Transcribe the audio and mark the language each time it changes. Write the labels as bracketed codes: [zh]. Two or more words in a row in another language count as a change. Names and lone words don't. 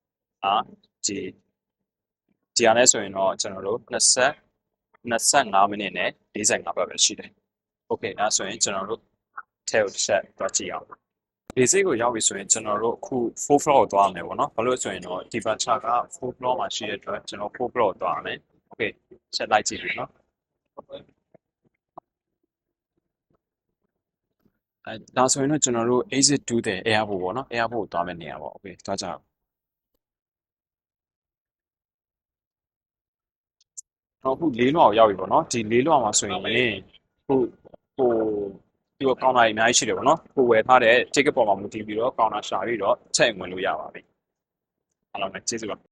[my] ဒီအားနဲ့ဆိုရင်တော့ကျွန်တော်တို့25မိနစ်နဲ့45ဘတ်ပဲရှိတယ် Okay အဲဆိုရင်ကျွန်တော်တို့ထဲကိုတစ်ချက်တွားကြည့်အောင်လေဆိပ်ကိုရောက်ပြီဆိုရင်ကျွန်တော်တို့အခု4 floor ကိုသွားရမယ်ပေါ့နော်ဘာလို့ဆိုရင်တော့ဒီဘတ်ချာက4 floor မှာရှိတဲ့အတွက်ကျွန်တော်4 floor ကိုသွားရမယ် Okay ချက်လိုက်ကြည့်ပြီနော် ဒါဆိုရင်တော့ကျွန်တော်တို့ [en] exit to the airport [my] ပေါ့နော် airport ကိုသွားမယ့်နေရာပေါ့ Okay သွားကြအောင်တော့အခု၄လွှာကိုရောက်ပြီပေါ့နော်ဒီ၄လွှာမှာဆိုရင်ခုဒီကောင်တာအများကြီးရှိတယ်ပေါ့နော်ကိုဝယ်ထားတဲ့ ticket ပေါ်မှာမူတည်ပြီးတော့ကောင်တာရှာပြီးတော့ချက်ဝင်လို့ရပါပြီအားလုံးပဲကျေးဇူးပါ